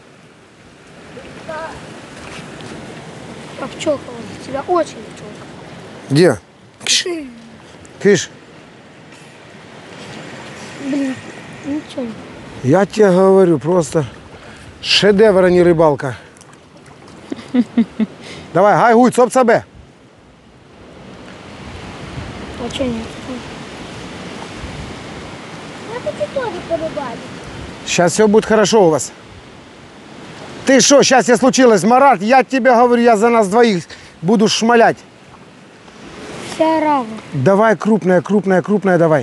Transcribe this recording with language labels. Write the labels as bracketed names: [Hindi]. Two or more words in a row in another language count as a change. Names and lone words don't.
[Russian] Пап, пчелка у тебя очень пчелка. Где? Кш. Кыш. Блин, ничего не. Я тебе говорю, просто шедевр, а не рыбалка. Давай, гай, гуй, цоп цабе. А что нет? Я хочу тоже порыбалить. Сейчас все будет хорошо у вас. Ты что, счастье случилось, Марат? Я тебе говорю, я за нас двоих буду шмалять. Вся рава. Давай крупная, крупная, крупная, давай.